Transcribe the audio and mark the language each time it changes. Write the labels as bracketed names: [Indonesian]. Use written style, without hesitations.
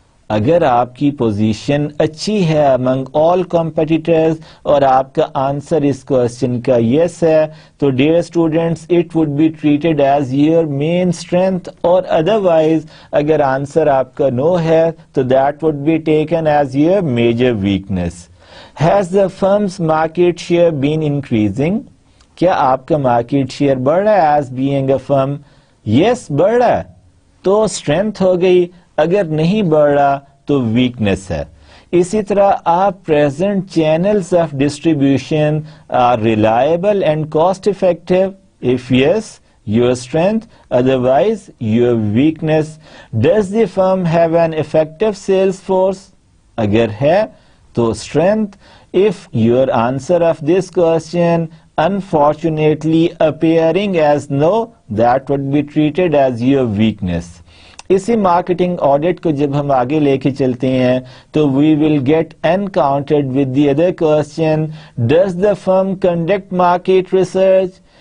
[Urdu] اگر آپ کی پوزیشن اچھی ہے [English] among all competitors [Urdu] اور آپ کا آنسر اس کوشچن کا yes ہے تو [English] dear students it would be treated as your main strength, [Urdu] اور otherwise اگر آنسر آپ کا no ہے تو [English] that would be taken as your major weakness. Has the firm's market share been increasing? [Urdu] کیا آپ کا مارکیٹ شیئر بڑھ رہا ہے [English] as being a firm? [Urdu] Yes, بڑھ رہا ہے تو اسٹرینتھ ہو گئی, اگر نہیں بڑھ رہا تو ویکنیس ہے. اسی طرح آپ [English] Present channels of distribution are reliable and cost effective? If yes, your strength, otherwise your weakness. Does the firm have an effective sales force? [Urdu] اگر ہے تو strength. [English] If your answer of this question unfortunately appearing as no, that would be treated as your weakness. [Urdu] اسی marketing audit کو جب ہم آگے لے کے چلتے ہیں تو [English] we will get encountered with the other question, does the firm conduct market research?